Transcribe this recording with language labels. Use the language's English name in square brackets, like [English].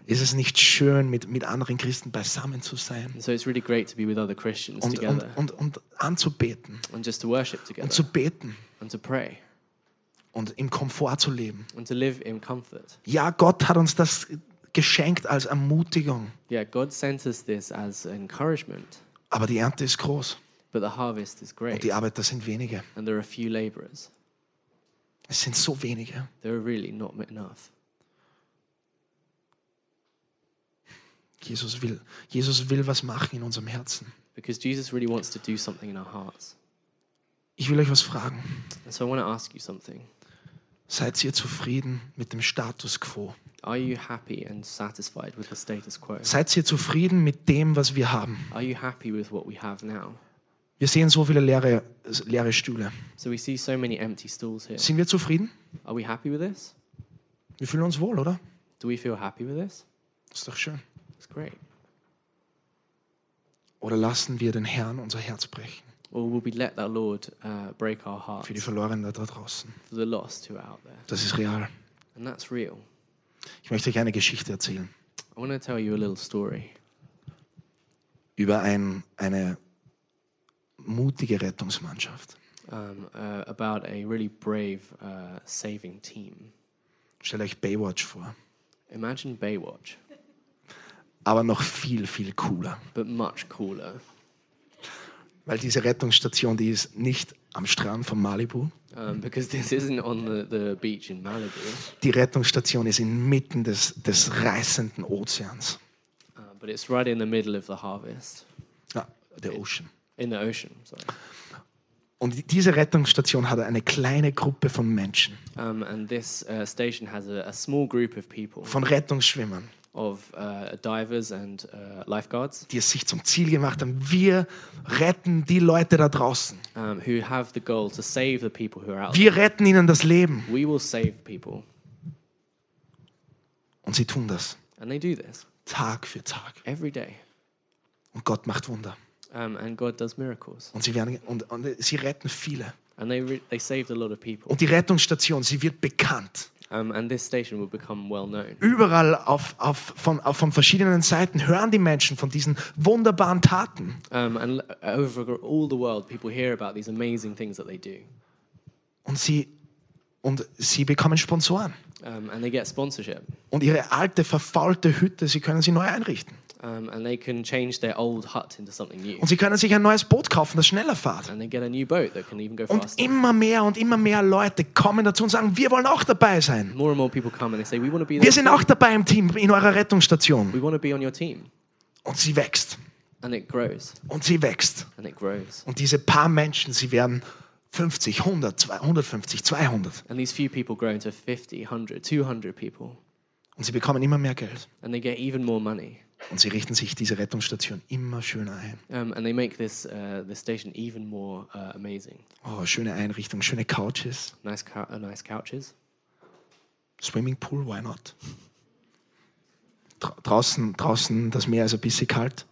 [German] Ist es nicht schön, mit anderen Christen beisammen zu sein? [English] So it's really great to be with other Christians together. [German] Und anzubeten. [English] And just to worship together. [German] Und zu beten. [English] And to pray. [German] Und im Komfort zu leben. [English] And to live in comfort. [German] Ja, Gott hat uns das geschenkt als Ermutigung. [English] Yeah, God sent us this as encouragement. [German] Aber die Ernte ist groß. [English] But the harvest is great. [German] Und die Arbeiter sind wenige. [English] And there are few laborers. [German] Es sind so wenige. [English] There are really not enough. [German] Jesus will was machen in unserem Herzen. [English] Because Jesus really wants to do something in our hearts. [German] Ich will euch was fragen. [English] And so I want to ask you something. [German] Seid ihr zufrieden mit dem Status quo? [English] Are you happy and satisfied with the status quo? [German] Seid ihr zufrieden mit dem, was wir haben? [English] Are you happy with what we have now? [German] Wir sehen so viele leere Stühle. [English] So we see so many empty stools here. [German] Sind wir zufrieden? [English] Are we happy with this? [German] Wir fühlen uns wohl, oder? [English] Do we feel happy with this? [German] Ist doch schön. [English] It's great. [German] Oder lassen wir den Herrn unser Herz brechen? [English] Or will we let the Lord break our hearts? [German] Für die Verlorenen da draußen. [English] For the lost who are out there. [German] Das ist real. [English] And that's real. [German] Ich möchte euch eine Geschichte erzählen. [English] I want to tell you a little story. [German] Über eine mutige Rettungsmannschaft. [English] About a really brave saving team. [German] Stellt euch Baywatch vor. [English] Imagine Baywatch. [German] Aber noch viel, viel cooler. [English] But much cooler. [German] Weil diese Rettungsstation, die ist nicht am Strand von Malibu. [English] Because this isn't on the beach in Malibu. [German] Die Rettungsstation ist inmitten des reißenden Ozeans. [English] But it's right in the middle of the harvest. Ah, the ocean. In the ocean, sorry. [German] Und diese Rettungsstation hat eine kleine Gruppe von Menschen. [English] And this station has a small group of people. [German] Von Rettungsschwimmern. [English] of divers and lifeguards. [German] Die es sich zum Ziel gemacht haben, wir retten die Leute da draußen. [English] Who have the goal to save the people who are out there. [German] Wir retten ihnen das Leben. [English] We will save people. [German] Und sie tun das. [English] And they do this. [German] Tag für Tag. [English] Every day. [German] Und Gott macht Wunder. [English] And God does miracles. [German] Und sie werden und sie retten viele. [English] And they saved a lot of people. [German] Und die Rettungsstation, sie wird bekannt. [English] And this station will become well known. [German] Überall von verschiedenen Seiten hören die Menschen von diesen wunderbaren Taten. [English] And over all the world, people hear about these amazing things that they do. [German] Und sie bekommen Sponsoren. [English] And they get sponsorship. [German] Und ihre alte verfaulte Hütte, sie können sie neu einrichten. [English] And they can change their old hut into something new. [German] Und sie können sich ein neues Boot kaufen, das schneller fährt. [English] And they get a new boat that can even go faster. [German] Und immer mehr und immer mehr Leute kommen dazu und sagen, wir wollen auch dabei sein. [English] More and more people come and they say, we want to be there. [German] Wir sind auch dabei im Team in eurer Rettungsstation. [English] We want to be on your team. [German] Und sie wächst. [English] And it grows. [German] Und sie wächst. [English] And it grows. [German] Und diese paar Menschen, sie werden 50, 100, 150, 200. [English] And these few people grow into 50, 100, 200 people. [German] Und sie bekommen immer mehr Geld. [English] And they get even more money. [German] Und sie richten sich diese Rettungsstation immer schöner ein. [English] And they make this this station even more amazing. [German] Oh, schöne Einrichtung, schöne Couches. [English] Nice couches. Swimming pool, why not? [German] Draußen das Meer ist ein bisschen kalt.